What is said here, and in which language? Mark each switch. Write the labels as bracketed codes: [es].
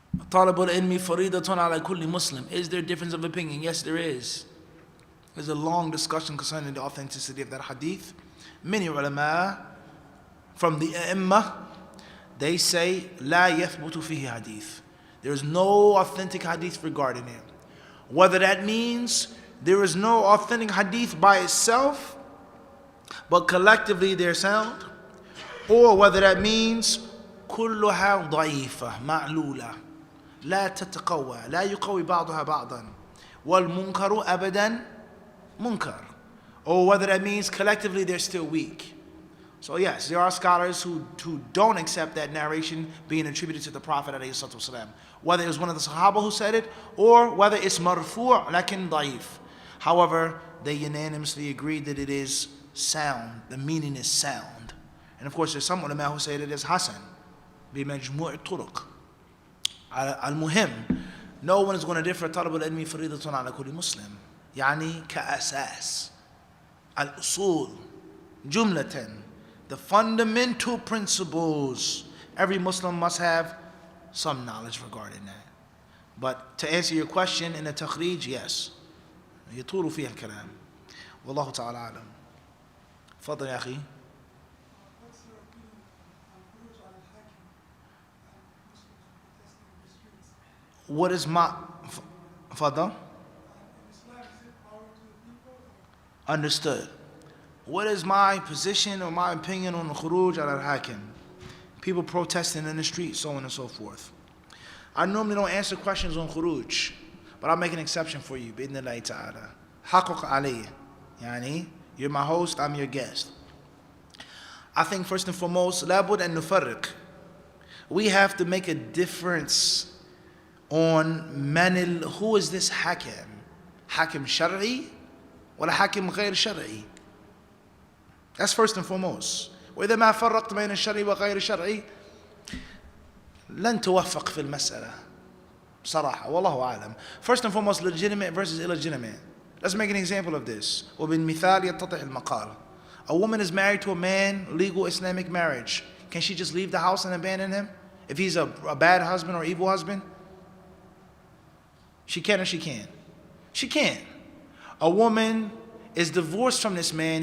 [ar] طالب العلم فريضة على كل Muslim. [en] Is there a difference of opinion? Yes, there is. There's a long discussion concerning the authenticity of that hadith. Many ulama from the A'imma, they say [ar] لا يثبت فيه [en] hadith. There's no authentic hadith regarding it. Whether that means there is no authentic hadith by itself, but collectively they're sound, or whether that means [ar] كلها ضعيفة معلولة لا تتقوى لا يقوي بعضها بعضا والمنكر أبدا منكر, [en] or whether that means collectively they're still weak. So yes, there are scholars who don't accept that narration being attributed to the Prophet ﷺ, whether it was one of the Sahaba who said it, or whether it's marfu' lakin da'if. However, they unanimously agreed that it is sound, the meaning is sound. And of course there's some ulama who say that it is hasan, [ar] بمجموع الطرق. [en] المهم, no one is going to differ. [ar] طلب العلم فريضة على كل مسلم, يعني كأساس الأصول جملة, [en] the fundamental principles. Every Muslim must have some knowledge regarding that. But to answer your question in the takhrij, yes, [ar] يطول فيها الكلام. والله تعالى أعلم. تفضل يا أخي. [en] What is my father? Understood. What is my position or my opinion on the khuruj al-hakim? People protesting in the street, so on and so forth. I normally don't answer questions on khuruj, but I'll make an exception for you. Bidnillahi ta'ala. Haquq alayhi. Yani, you're my host, I'm your guest. I think first and foremost, labud and nufarriq. We have to make a difference on who is this hakim? Hakim shar'i or hakim ghayr shar'i? That's first and foremost. [ar] وإذا ما فرقت بين الشرعي وغير الشرعي لن توفق في المسألة بصراحة والله أعلم. [en] First and foremost, legitimate versus illegitimate. Let's make an example of this. [ar] وبالمثال يتضح المقال. [en] A woman is married to a man, legal Islamic marriage. Can she just leave the house and abandon him if he's a bad husband or evil husband? She can or she can't? She can. A woman is divorced from this man.